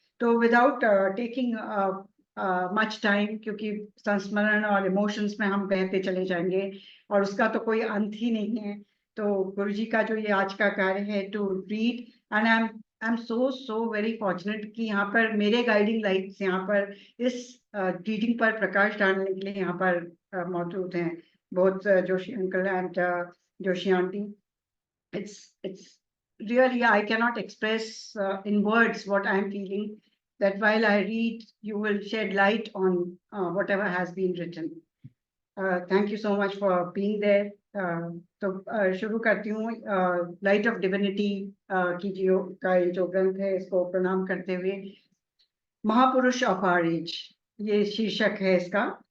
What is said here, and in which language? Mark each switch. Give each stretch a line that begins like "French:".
Hindi: तो
English: without taking much time,
Hindi: क्योंकि संस्मरण और इमोशंस में हम बहते चले जाएंगे और उसका तो कोई अंत ही नहीं है, तो गुरुजी का जो ये आज का कार्य है
English: to read, and I am so very fortunate
Hindi: कि यहाँ पर मेरे गाइडिंग लाइट्स यहाँ पर इस रीडिंग पर प्रकाश डालने के लिए यहाँ पर मौजूद हैं, both Joshi uncle and Joshi aunty.
English: It's really, I cannot express in words what I am feeling, that while I read you will shed light on whatever has been written. Thank you so much for being there.
Hindi: तो शुरू करती हूँ light of divinity की का ये जो ग्रंथ है इसको प्रणाम करते हुए। महापुरुष ऑफ आवर एज, ये शीर्षक है इसका।